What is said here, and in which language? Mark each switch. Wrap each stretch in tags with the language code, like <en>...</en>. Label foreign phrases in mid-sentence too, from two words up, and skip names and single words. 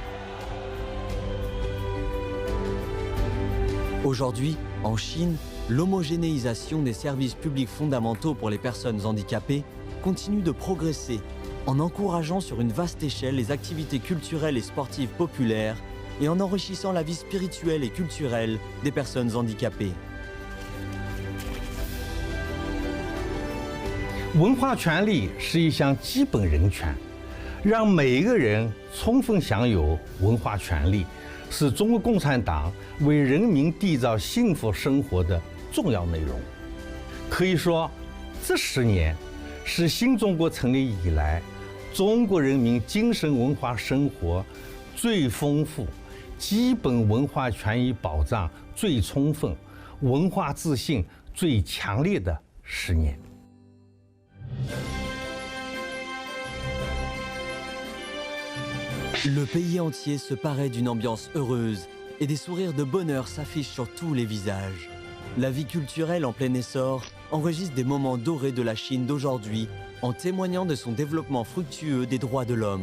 <fr>Aujourd'hui, en Chine, l'homogénéisation des services publics fondamentaux pour les personnes handicapées continue de progresser en encourageant sur une vaste échelle les activités culturelles et sportives populaires et en enrichissant la vie spirituelle et culturelle des personnes handicapées.</fr> <zh>文化权利是一项基本人权，让每一个人充分享有文化权利，是中国共产党为人民缔造幸福生活的重要内容。可以说，这10年是新中国成立以来中国人民精神文化生活最丰富、基本文化权益保障最充分、文化自信最强烈的10年。</zh> <fr>Le pays entier se paraît d'une ambiance heureuse et des sourires de bonheur s'affichent sur tous les visages. La vie culturelle en plein essor enregistre des moments dorés de la Chine d'aujourd'hui en témoignant de son développement fructueux des droits de l'homme.</fr>